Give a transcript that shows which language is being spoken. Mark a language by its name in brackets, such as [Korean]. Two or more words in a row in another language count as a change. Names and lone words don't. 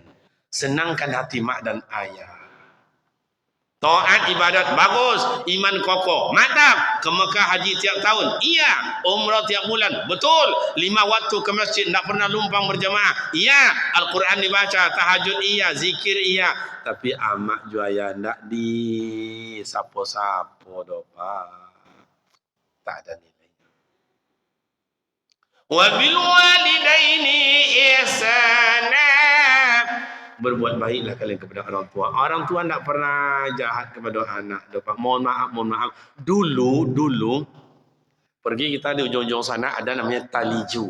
[Indonesian] Senangkan hati mak dan ayah. Taat ibadat bagus, iman kokoh, mantap. Ke Mekah haji tiap tahun, iya. Umrah tiap bulan, betul. 5 waktu ke masjid, tak pernah lumpang berjamaah, iya. Al-Quran dibaca, tahajud iya, zikir iya. [Minangkabau] Tapi amak juaya ndak di sapo-sapo doa, [Indonesian] tak ada nilainya. [Arabic] Wa bil walidaini ihsana. [Indonesian] Berbuat baiklah kalian kepada orang tua. Orang tua tak pernah jahat kepada anak. Mohon maaf. Dulu pergi kita di ujung-ujung sana ada namanya taliju.